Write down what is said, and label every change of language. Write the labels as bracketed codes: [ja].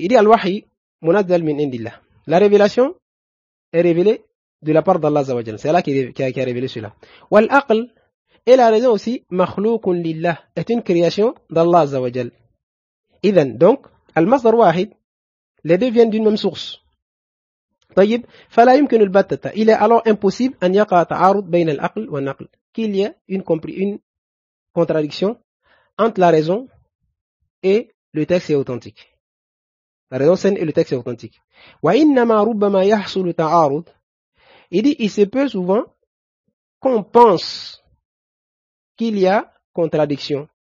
[fr] Il dit [ar] Al-Wahi munazzal min indillah. [fr] La révélation est révélée de la part d'Allah Azawajal. C'est Allah qui a révélé cela. [ar] Wal-aql, [fr] et la raison aussi, [ar] makhlouqun lillah, [fr] est une création d'Allah Azawajal. [ar] Idhan, [fr] donc, [ar] al-masdar wahid, [fr] les deux viennent d'une même source. [ar] طيب, فلا يمكن البتة. [fr] Il est alors impossible [ar] أن يقع تعارض بين العقل والنقل. [fr] qu'il y ait une contradiction entre la raison et le texte est authentique. La raison saine et le texte est authentique. [ar] وإنما ربما يحصل تعارض. [fr] Il dit, il se peut souvent qu'on pense qu'il y a contradiction.